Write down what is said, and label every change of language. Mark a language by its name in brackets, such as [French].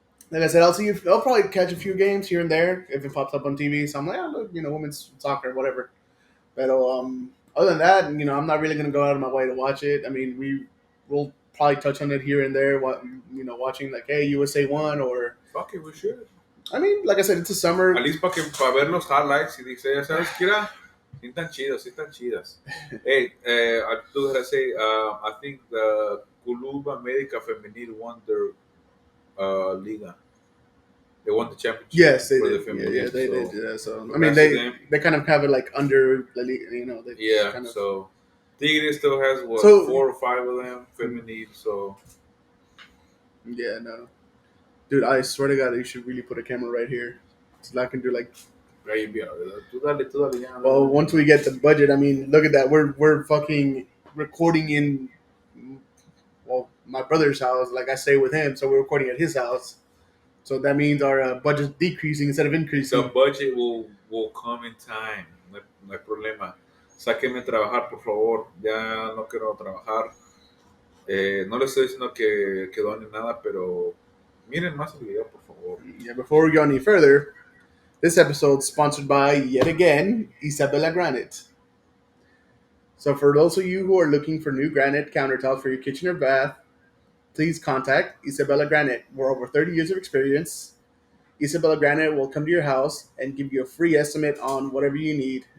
[English] Like I said, I'll probably catch a few games here and there if it pops up on TV. So I'm like, look, women's soccer, whatever. But other than that, I'm not really gonna go out of my way to watch it. I mean, we'll probably touch on it here and there. Watching like, hey, USA won or. Fuck it, we should. I mean, like I said, it's a summer. At least [Spanish] para ver los highlights y dice, ¿sabes qué era? Sí están chidas. [English] Hey, I do gotta say, I think the Club América Femenil won their Liga. They won the championship. Yes, they for did. The Femenil, yeah, they did. Yeah, so I mean, they kind of have it like under the league. So Tigre still has 4 or 5 of them Femenil. So yeah, no. Dude, I swear to God, you should really put a camera right here, so I can do like. [Spanish] Ahí enviado, ¿verdad? Tú dale, ya, [English] Well, once we get the budget, I mean, look at that. We're fucking recording in, well, my brother's house. Like I stay with him, so we're recording at his house. So that means our budget's decreasing instead of The increasing. budget will come in time. [Spanish] No hay problema. Sáquenme a trabajar, por favor. Ya no quiero trabajar. No les estoy diciendo que donen nada, pero miren más el video, por favor. [English] Yeah, before we go any further, this episode's sponsored by, yet again, Isabella Granite. So for those of you who are looking for new granite countertops for your kitchen or bath, please contact Isabella Granite. We're over 30 years of experience. Isabella Granite will come to your house and give you a free estimate on whatever you need.